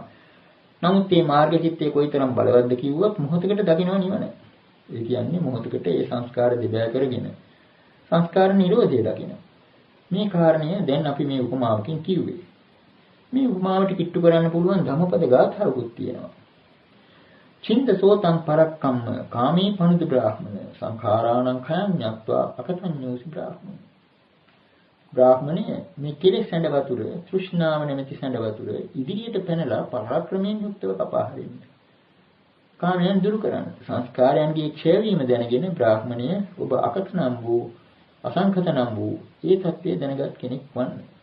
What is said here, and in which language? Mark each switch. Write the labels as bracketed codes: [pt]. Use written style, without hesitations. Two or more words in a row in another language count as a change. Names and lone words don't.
[si] නමුත් මේ මාර්ග චිත්තය කොයිතරම් බලවත්ද කිව්වොත් මොහොතකට දකින්න නිවන. ඒ කියන්නේ මොහොතකට ඒ සංස්කාර දෙබෑ කරගෙන සංස්කාර නිරෝධය දකින්න. මේ කාරණය දැන් අපි මේ උපමාවකින් කිව්වේ. මේ උපමාවට කිට්ටු කරන්න පුළුවන් ධම්මපද ගාථාවකුත් තියෙනවා. [pi] චින්ත සෝතං පරක්කම්ම කාමී පනුද බ්‍රාහ්මණ සංඛාරාණං khයං ඤත්වා අකතඤ්ඤෝසි බ්‍රාහ්මණ. [si] බ්‍රාහ්මණය මේ කෙලෙස් සැඬ වතුර තෘෂ්ණාව නැමැති සැඬ වතුර ඉදිරියට පැනලා පරාක්‍රමයෙන් යුක්තව කපා හරින්න. කාමයන් දුරු කරන්න. සංස්කාරයන්ගේ ක්ෂය වීම දැනගෙන බ්‍රාහ්මණය ඔබ අකත නම් වූ අසංඛත නම් වූ ඒ தත්ත්වය දැනගත් කෙනෙක් වන්න.